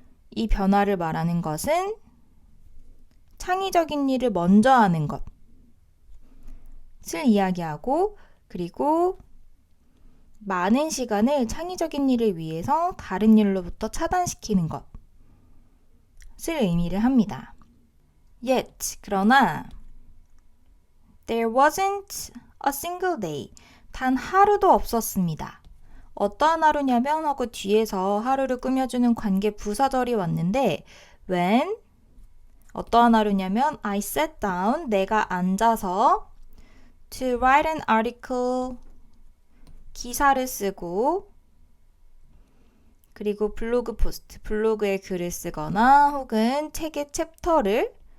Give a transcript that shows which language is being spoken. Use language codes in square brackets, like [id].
[ko] 이 변화를 말하는 것은 창의적인 일을 먼저 하는 것을 이야기하고 그리고 많은 시간을 창의적인 일을 위해서 다른 일로부터 차단시키는 것을 의미를 합니다. [en] Yet, [ko] 그러나 [en] there wasn't a single day, [ko] 단 하루도 없었습니다. 어떠한 하루냐면 하고 뒤에서 하루를 꾸며주는 관계 부사절이 왔는데 when, 어떠한 하루냐면 [en] I sat down, [ko] 내가 앉아서 [en] to write an article, [ko] 기사를 쓰고 그리고 블로그 포스트, 블로그에 글을 쓰거나 혹은 책의 챕터를